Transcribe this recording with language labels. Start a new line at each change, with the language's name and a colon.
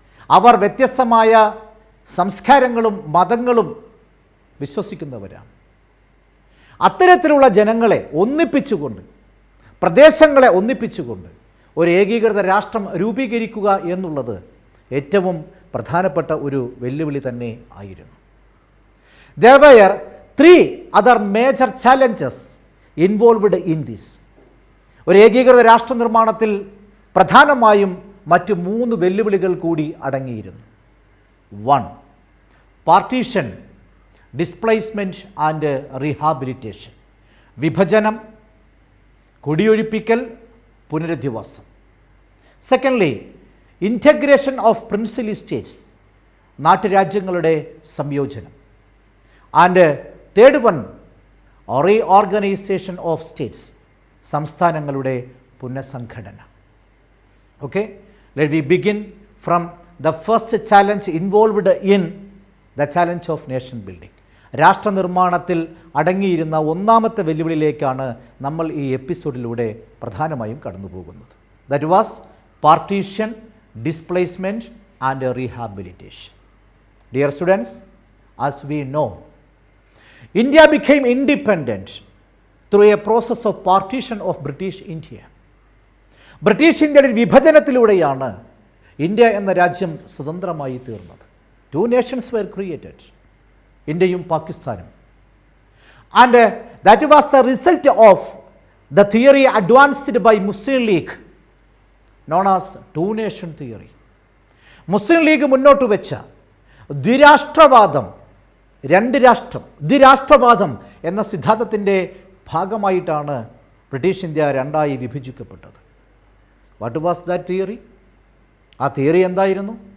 Malayalam: അവർ വ്യത്യസ്തമായ സംസ്കാരങ്ങളും മതങ്ങളും വിശ്വസിക്കുന്നവരാണ്. അത്തരത്തിലുള്ള ജനങ്ങളെ ഒന്നിപ്പിച്ചുകൊണ്ട്, പ്രദേശങ്ങളെ ഒന്നിപ്പിച്ചുകൊണ്ട് ഒരു ഏകീകൃത രാഷ്ട്രം രൂപീകരിക്കുക എന്നുള്ളത് ഏറ്റവും പ്രധാനപ്പെട്ട ഒരു വെല്ലുവിളി തന്നെ ആയിരുന്നു.
English: There were 3 other major challenges involved in this.
Malayalam: ഒരു ഏകീകൃത രാഷ്ട്ര നിർമ്മാണത്തിൽ പ്രധാനമായും മറ്റ് 3 വെല്ലുവിളികൾ കൂടി അടങ്ങിയിരുന്നു. 1.
English: Partition, displacement and rehabilitation.
Malayalam: വിഭജനം, കുടിയൊഴിപ്പിക്കൽ, പുനരധിവാസം.
English: secondly, integration of princely states,
Malayalam: നാട്ടുരാജ്യങ്ങളുടെ സംയോജനം.
English: and third one, reorganisation of states,
Malayalam: സംസ്ഥാനങ്ങളുടെ പുനഃസംഘടന.
English: Okay, let we begin from the first challenge involved in the challenge of nation building.
Malayalam: രാഷ്ട്രനിർമ്മാണത്തിൽ അടങ്ങിയിരുന്ന ഒന്നാമത്തെ വെല്ലുവിളിയിലേക്കാണ് നമ്മൾ ഈ എപ്പിസോഡിലൂടെ പ്രധാനമായും കടന്നു പോകുന്നത്.
English: That was partition, displacement and rehabilitation. Dear students, as we know, India became independent through a process of partition of British India.
Malayalam: British ഇന്ത്യയുടെ വിഭജനത്തിലൂടെയാണ് India എന്ന രാജ്യം സ്വതന്ത്രമായി തീർന്നത്.
English: 2 nations were created,
Malayalam: ഇന്ത്യയും പാകിസ്ഥാനും.
English: And that was the result of the theory advanced by Muslim League known as 2 nation theory.
Malayalam: Muslim league മുന്നോട്ട് വെച്ച ദ്വിരാഷ്ട്രവാദം, 2 രാഷ്ട്രം, ദ്വിരാഷ്ട്രവാദം എന്ന സിദ്ധാന്തത്തിൻ്റെ ഭാഗമായിട്ടാണ് British India 2ആയി വിഭജിക്കപ്പെട്ടത്.
English: What was that theory?
Malayalam: ആ തിയറി എന്തായിരുന്നു?